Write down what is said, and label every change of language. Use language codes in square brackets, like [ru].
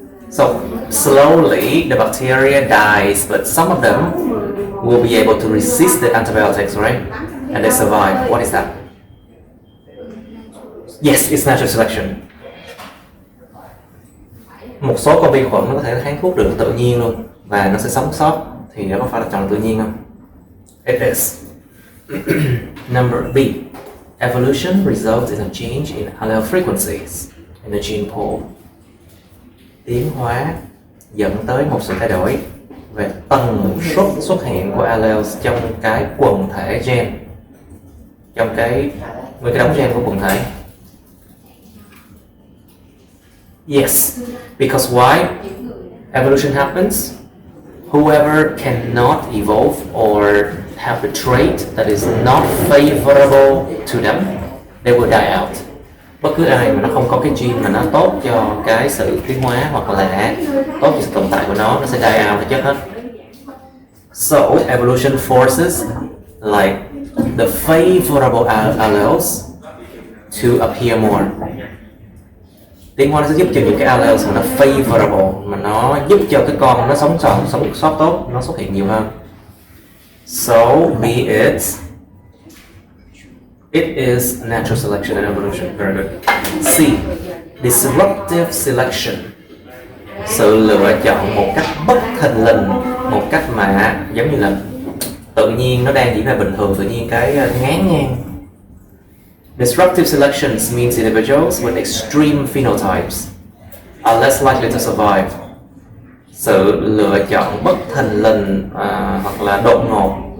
[en] So slowly the bacteria dies, but some of them will be able to resist the antibiotics, right? And they survive. What is that? Yes, it's natural selection. [vi] Một số con vi khuẩn nó có thể kháng thuốc được tự nhiên luôn và nó sẽ sống sót, thì nó có phải là chọn lọc tự nhiên không? [en] It is. Number B. Evolution results in a change in allele frequencies in the gene pool. [vi] Tiến hóa dẫn tới một sự thay đổi về tần suất xuất hiện của alleles trong cái quần thể gen, trong cái đống gen của quần thể. [en] Yes, because why? Evolution happens. Whoever cannot evolve or have the trait that is not favorable to them, they will die out. [vi] Bất cứ ai mà nó không có cái gene mà nó tốt cho cái sự tiến hóa hoặc là tốt cho sự tồn tại của nó sẽ [en] die out, [vi] nó chết hết. [en] So evolution forces like the favorable alleles to appear more. [vi] Tiến hóa nó sẽ giúp cho những cái alleles mà nó favorable, mà nó giúp cho cái con nó sống sót tốt, nó xuất hiện nhiều hơn. [en] So be it is natural selection and evolution. Very good. C. Disruptive selection. [vi] Sự lựa chọn một cách bất thình lình, một cách mà giống như là tự nhiên nó đang diễn ra bình thường, tự nhiên cái ngán ngang. [en] Disruptive selections means individuals with extreme phenotypes are less likely to survive. [vi] Sự lựa chọn bất thình lình hoặc là đột ngột